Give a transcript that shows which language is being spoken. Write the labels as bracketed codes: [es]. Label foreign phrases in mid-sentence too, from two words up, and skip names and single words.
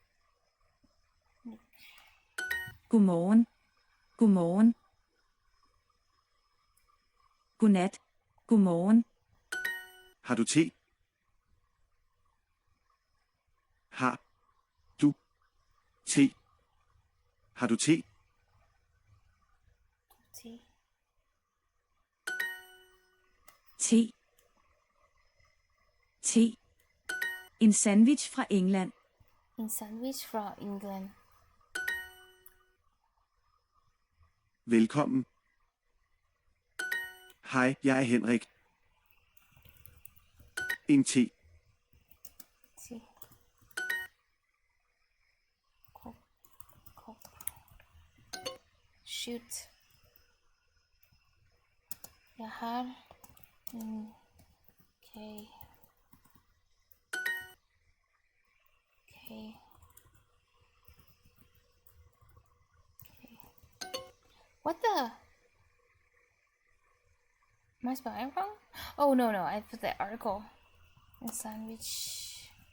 [da] Godmorgen. Godmorgen. Godnat. Godmorgen. Har du te? Har du te? Har du te? Tea. Te. Te. En sandwich fra England. En sandwich fra England. Velkommen. Hej, jeg er Henrik. En te. [en] See. Cool. Cool. Shoot. [sv] Jag har en... Okej. [en] Okay. Okay. What the? Am I spelling wrong? Oh no, I put the article in sandwich.